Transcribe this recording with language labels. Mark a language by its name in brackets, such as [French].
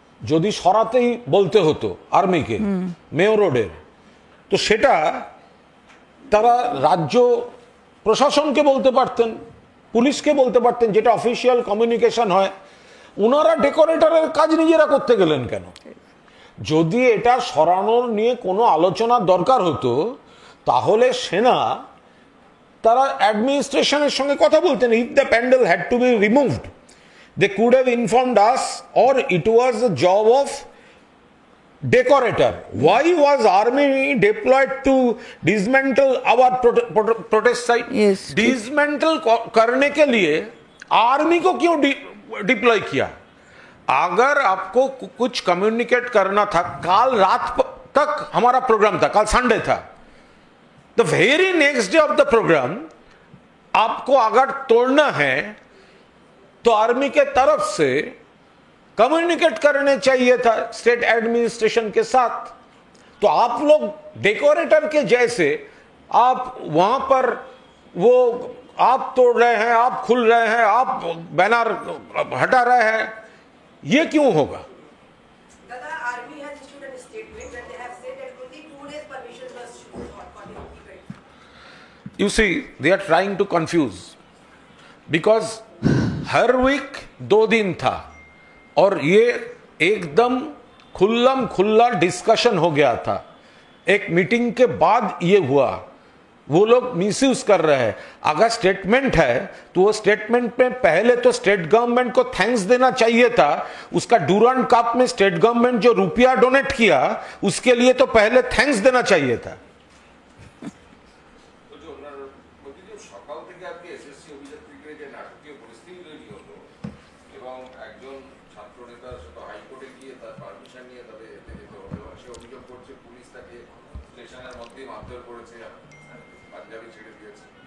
[Bangla] যদি সরাতেই বলতে হতো আর্মিকে মেয়র রোডের, তো সেটা তারা রাজ্য প্রশাসনকে বলতে পারতেন, পুলিশকে বলতে পারতেন, যেটা অফিসিয়াল কমিউনিকেশন হয়। ওনারা ডেকোরেটরের কাজ নিজেরা করতে গেলেন কেন? যদি এটা সরানোর নিয়ে কোনো আলোচনার দরকার হতো তাহলে সেনা তারা অ্যাডমিনিস্ট্রেশনের সঙ্গে কথা বলতেন। [English] If the pandal had to be removed, they could have informed us, or it was the job of decorator. Why was army deployed to dismantle our protest site? Yes. [Hindi] Dismantle करने के लिए आर्मी को क्यों डिप्लॉय किया? अगर आपको कुछ communicate करना था, कल रात तक हमारा प्रोग्राम था, कल संडे था, [English] the very next day of the programme [Hindi] आपको अगर तोड़ना है तो आर्मी के तरफ से कम्युनिकेट करने चाहिए था स्टेट एडमिनिस्ट्रेशन के साथ। तो आप लोग डेकोरेटर के जैसे आप वहां पर वो आप तोड़ रहे हैं, आप खुल रहे हैं, आप बैनर हटा रहे हैं, ये क्यों होगा? [English] Dada, army has issued a statement where they have said that only 2 days permission was for the event. You see, they are trying to confuse, because [Hindi] हर week 2 दिन था और ये एकदम खुल्लम खुल्ला डिस्कशन हो गया था। एक मीटिंग के बाद ये हुआ, वो लोग मिसयूज कर रहे हैं। अगर स्टेटमेंट है तो वो स्टेटमेंट में पहले तो स्टेट गवर्नमेंट को थैंक्स देना चाहिए था। उसका डूरांड कप में स्टेट गवर्नमेंट जो रुपया डोनेट किया उसके लिए तो पहले थैंक्स देना चाहिए था। [Bangla] সকাল থেকে আজকে এসএসসি অভিযাত্রীদের যে নাটকীয় পরিস্থিতি তৈরি হলো এবং একজন ছাত্র নেতা সেটা হাইকোর্টে গিয়ে তার পারমিশন নিয়ে তাদের এতে যেতে হলো এবং সে অভিযোগ করছে পুলিশ তাকে স্টেশনের মধ্যেই মারধর করেছে, পাঞ্জাবি ছেড়ে দিয়েছে।